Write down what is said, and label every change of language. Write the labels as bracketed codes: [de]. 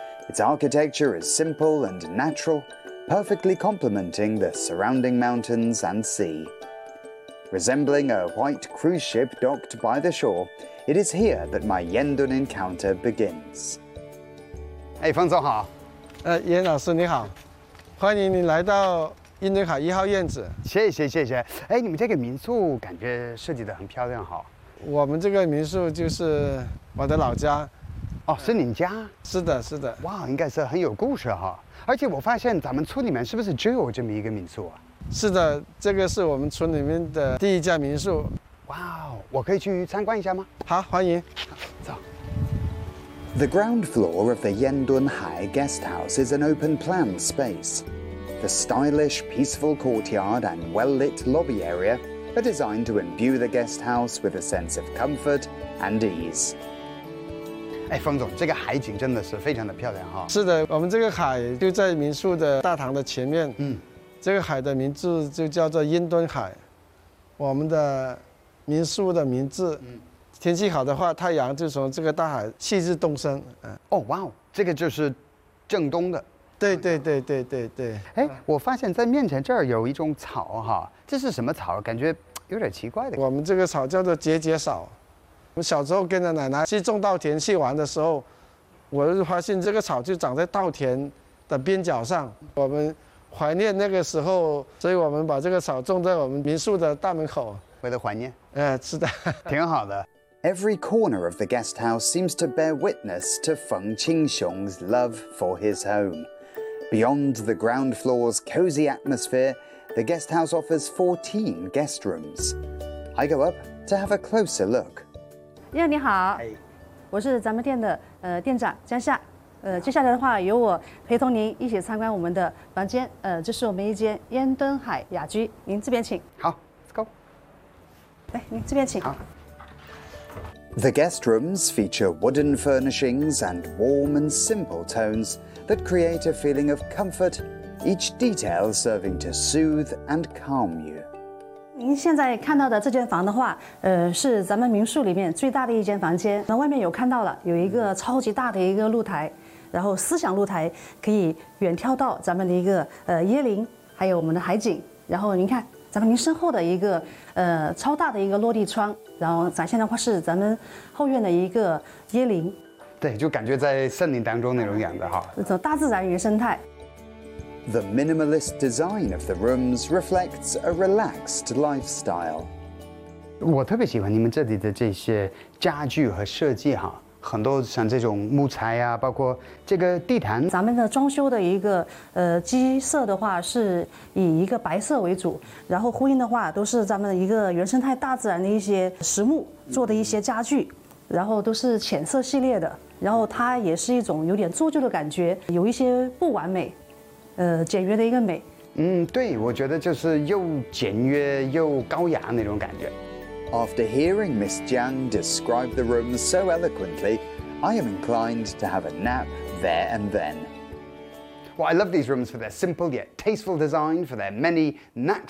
[en] Its architecture is simple and natural, perfectly complementing the surrounding mountains and sea. Resembling a white cruise ship docked by the shore, it is here that my Yendun encounter begins. [zh] Hey, 方总好。严老师你好，欢迎你来到印度海一号院子。谢谢。哎，你们这个民宿感觉设计得很漂亮哈。我们这个民宿就是我的老家。哦，是你家？是的。哇，应该是很有故事哈。而且我发现咱们村里面是不是只有这么一个民宿啊？是的，这个是我们村里面的第一家民宿。哇，我可以去参观一下吗？好，欢迎。走。 [en] The ground floor of the Yendun Hai Guest House is an open-plan space. The stylish, peaceful courtyard and well-lit lobby area are designed to imbue the guest house with a sense of comfort and ease. [zh] 哎，方总，这个海景真的是非常的漂亮哈。是的，我们这个海就在民宿的大堂的前面。这个海的名字就叫做印敦海，我们的民宿的名字。天气好的话，太阳就从这个大海气势东升。哦，哇哦，这个就是正东的。对。哎，我发现在面前这儿有一种草哈，这是什么草？感觉有点奇怪的。我们这个草叫做节节草。我小时候跟着奶奶去种稻田去玩的时候，我就发现这个草就长在稻田的边角上。我们怀念那个时候，所以我们把这个草种在我们民宿的大门口，为了怀念。是的，挺好的。 [en] Every corner of the guest house seems to bear witness to Feng Qingxiong's love for his home. Beyond the ground floor's cozy atmosphere, the guest house offers 14 guest rooms. I go up to have a closer look. [zh] Yeah, 你好，我是咱们店的店长江夏，接下来的话由我陪同您一起参观我们的房间，这是我们一间烟敦海雅居，您这边请。 [en] 好 ，Let's go。 [zh] 来，您这边请。好。 [en] The guest rooms feature wooden furnishings and warm and simple tones that create a feeling of comfort, each detail serving to soothe and calm you. [zh] 您现在看到的这间房的话，是咱们民宿里面最大的一间房间。那外面有看到了，有一个超级大的一个露台，然后思想露台可以远眺到咱们的一个椰林，还有我们的海景。然后您看，咱们您身后的一个超大的一个落地窗，然后展现的话是咱们后院的一个椰林。对，就感觉在森林当中那种样子哈，那种大自然原生态。 [en] The minimalist design of the rooms reflects a relaxed lifestyle. [zh] 我特别喜欢你们这里的这些家具和设计哈，很多像这种木材啊，包括这个地毯。咱们的装修的一个基色的话是以一个白色为主，然后呼应的话都是咱们一个原生态大自然的一些实木做的一些家具，然后都是浅色系列的，然后它也是一种有点做旧的感觉，有一些不完美。简约的一个美。对，我觉得就是又简约又高雅那种感觉。 [en] After hearing Miss Jiang describe the room so eloquently, I am inclined to have a nap there and then. Well, I love these rooms for their simple yet tasteful design, for their many natural